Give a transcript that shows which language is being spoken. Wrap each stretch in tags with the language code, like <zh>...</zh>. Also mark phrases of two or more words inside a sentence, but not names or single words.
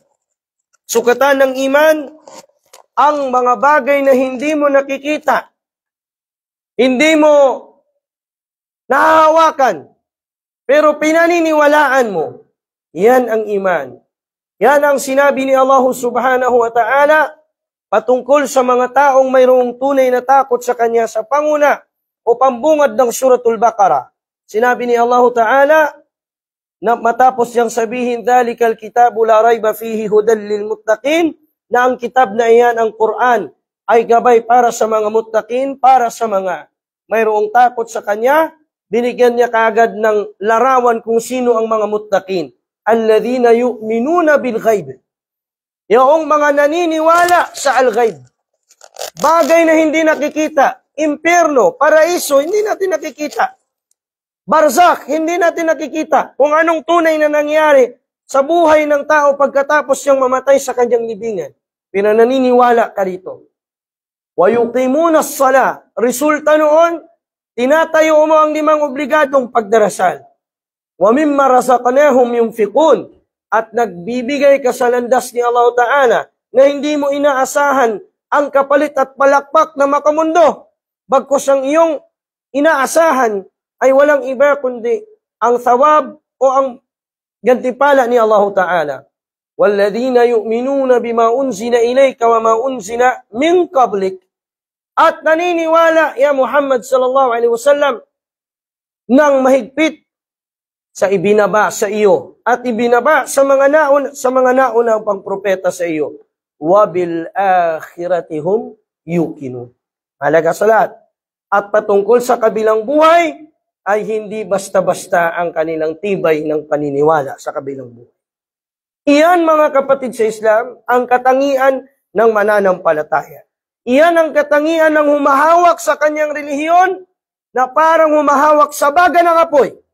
<tl>Sukatan ng iman, ang mga bagay na hindi mo nakikita, hindi mo nahahawakan, pero pinaniniwalaan mo, yan ang iman. Yan ang sinabi ni Allah</tl> <ar>سبحانه وتعالى</ar> <tl>patungkol sa mga taong mayroong tunay na takot sa Kanya sa panguna o pambungad ng Suratul Baqarah. Sinabi ni Allah Ta'ala na matapos niyang sabihin,</tl> <ar>ذلك الكتاب لا ريب فيه هدى للمتقين,</ar> <tl>na ang kitab na iyan, ang Quran, ay gabay para sa mga muttaqin, para sa mga mayroong takot sa Kanya. Binigyan niya kaagad ng larawan kung sino ang mga muttaqin.</tl> <ar>الذين يؤمنون بالغيب.</ar> <tl>Yung mga naniniwala sa al-ghaib. Bagay na hindi nakikita. Impyerno, paraiso, hindi natin nakikita. Barzakh, hindi natin nakikita kung anong tunay na nangyari sa buhay ng tao pagkatapos siyang mamatay sa kanyang libingan. Pero naniniwala ka rito.</tl> <ar>ويقيمون الصلاة.</ar> <tl>Resulta noon, tinatayo mo ang 5 obligadong pagdarasal.</tl> <ar>ومما رزقناهم ينفقون.</ar> <tl>At nagbibigay ka sa landas ni Allah Ta'ala na hindi mo inaasahan ang kapalit at palakpak na makamundo. Bagkus ang iyong inaasahan ay walang iba kundi ang thawab o ang gantimpala ni Allah Ta'ala.</tl> <ar>وَالَّذِينَ يُؤْمِنُونَ بِمَا أُنْزِلَ إِلَيْكَ وَمَا أُنْزِلَ مِنْ قَبْلِكَ.</ar> <tl>At naniniwala,</tl> <ar>يا محمد صلى الله عليه وسلم,</ar> <tl>nang mahigpit sa ibinaba sa iyo at ibinaba sa mga naunang pang propeta sa iyo.</tl> <ar>وَبِالْآخِرَةِ هُمْ يُوقِنُونَ.</ar> <tl>Halaga sa lahat. At patungkol sa kabilang buhay, ay hindi basta-basta ang kanilang tibay ng paniniwala sa kabilang buhay. Iyan, mga kapatid sa Islam, ang katangian ng mananampalataya. Iyan ang katangian ng humahawak sa kanyang relihiyon na parang humahawak sa baga ng apoy.</tl>